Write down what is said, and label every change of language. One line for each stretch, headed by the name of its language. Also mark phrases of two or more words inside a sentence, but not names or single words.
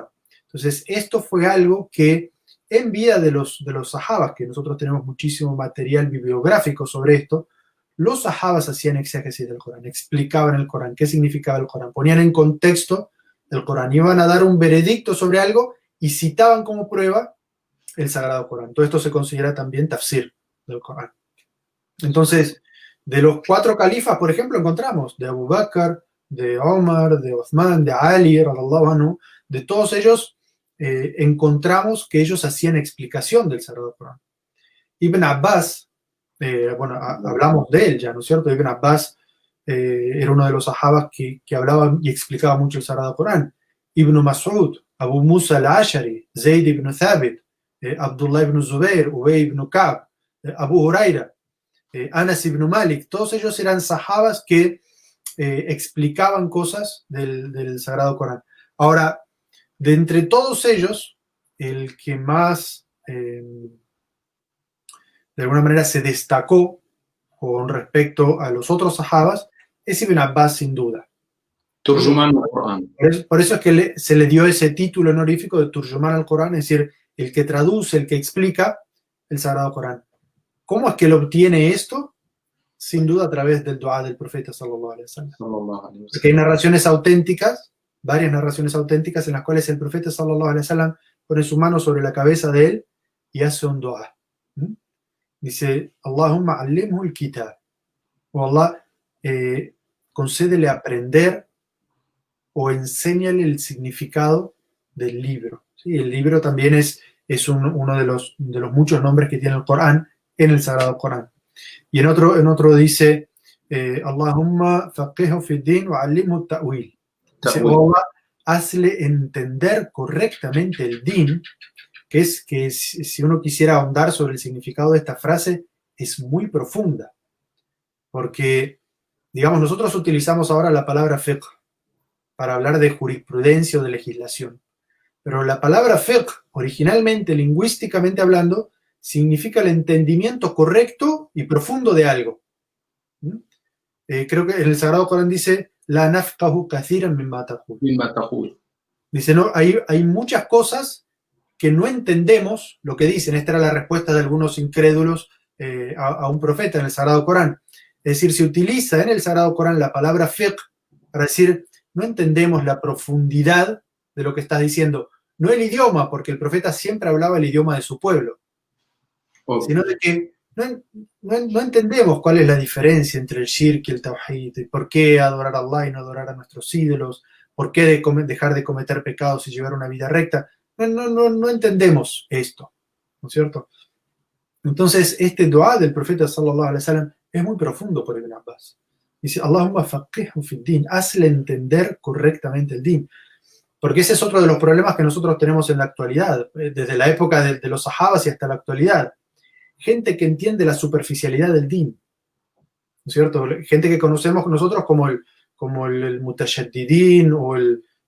Spanish: Entonces, esto fue algo que en vida de los sahabas, que nosotros tenemos muchísimo material bibliográfico sobre esto, los sahabas hacían exégesis del Corán, explicaban el Corán, qué significaba el Corán, ponían en contexto el Corán, iban a dar un veredicto sobre algo y citaban como prueba el Sagrado Corán. Todo esto se considera también tafsir del Corán. Entonces, de los 4 califas, por ejemplo, encontramos de Abu Bakr, de Omar, de Uthman, de Ali,
Arabic: رضي الله عنه,
Spanish: de todos ellos encontramos que ellos hacían explicación del Sagrado Corán. Ibn Abbas, hablamos de él ya, ¿no es cierto? Ibn Abbas era uno de los sahabas que hablaba y explicaba mucho el Sagrado Corán. Ibn Mas'ud, Abu Musa al-Ashari, Zayd ibn Thabit, Abdullah ibn Zubair, Ubay ibn Ka'b, Abu Huraira, Anas ibn Malik, todos ellos eran sahabas que explicaban cosas del Sagrado Corán. Ahora, de entre todos ellos, el que más de alguna manera se destacó con respecto a los otros sahabas es Ibn Abbas, sin duda.
Arabic: ترجمان القرآن.
Spanish: Por eso es que se le dio ese título honorífico de
Arabic: ترجمان القرآن,
Spanish: es decir, el que traduce, el que explica el Sagrado Corán. ¿Cómo es que lo obtiene esto? Sin duda a través del dua del profeta
Arabic: صلى الله عليه وسلم.
Spanish: Porque hay narraciones auténticas, varias narraciones auténticas en las cuales el profeta
Arabic: صلى الله عليه وسلم
Spanish: pone su mano sobre la cabeza de él y hace un dua. Dice,
Arabic: اللهم علمه الكتاب.
Spanish: O Allah, concédele aprender o enséñale el significado del libro. ¿Sí? El libro también es uno de los muchos nombres que tiene el Corán en el Sagrado Corán. Y en otro dice,
Arabic: اللهم فقهه في الدين وعلمه التأويل.
Spanish: Dice, oh Allah, hazle entender correctamente el din, que si uno quisiera ahondar sobre el significado de esta frase, es muy profunda. Porque, digamos, nosotros utilizamos ahora la palabra fiqh. para hablar de jurisprudencia o de legislación. Pero la palabra fiqh, originalmente, lingüísticamente hablando, significa el entendimiento correcto y profundo de algo. Creo que en el Sagrado Corán dice,
Arabic: لا نفقه كثيرا مما تقول.
Spanish: Dice, no, hay muchas cosas que no entendemos lo que dicen. Esta era la respuesta de algunos incrédulos a un profeta en el Sagrado Corán. Es decir, se utiliza en el Sagrado Corán la palabra fiqh para decir, no entendemos la profundidad de lo que estás diciendo. No el idioma, porque el profeta siempre hablaba el idioma de su pueblo, sino de que no entendemos cuál es la diferencia entre el shirk y el tawhid, por qué adorar a Allah y no adorar a nuestros ídolos, por qué dejar de cometer pecados y llevar una vida recta. No entendemos esto, ¿no es cierto? Entonces, este dua del profeta
Arabic: صلى الله عليه وسلم
Spanish: es muy profundo por Ibn Abbas.
Arabic: Dice, اللهم فقهه في الدين,
Spanish: hazle entender correctamente el din. Porque ese es otro de los problemas que nosotros tenemos en la actualidad, desde la época de los sahabas y hasta la actualidad. Gente que entiende la superficialidad del din, ¿no es cierto? Gente que conocemos nosotros como el mutashaddidin o el...